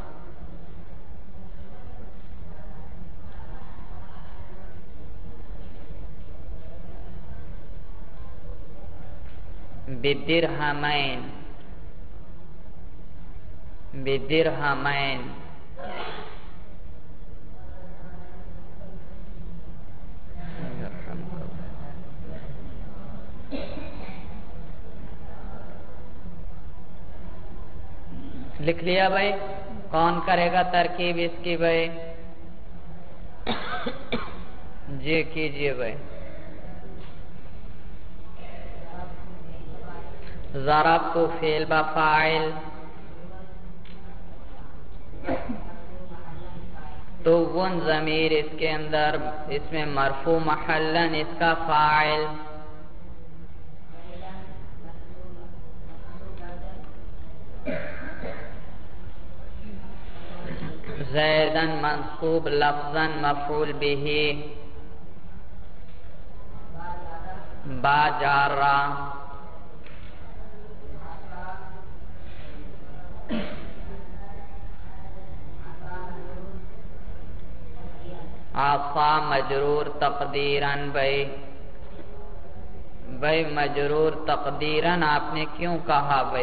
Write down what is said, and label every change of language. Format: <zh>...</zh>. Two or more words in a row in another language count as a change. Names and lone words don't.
<ar>بدرهمین، بدرهمین.</ar> <ur>لکھ لیا بھائی؟ کون کرے گا ترکیب اس کی بھائی؟ جی کیجئے بھائی. ضربت فعل با فاعل، تو ون ضمیر اس کے اندر، اس میں مرفوع محلن اس کا فاعل. زیدن منصوب لفظاً مفعول به، با جارہ. عصا مجرور تقدیراً بھائی. بھائی مجرور تقدیراً آپ نے کیوں کہا بھائی؟</ur>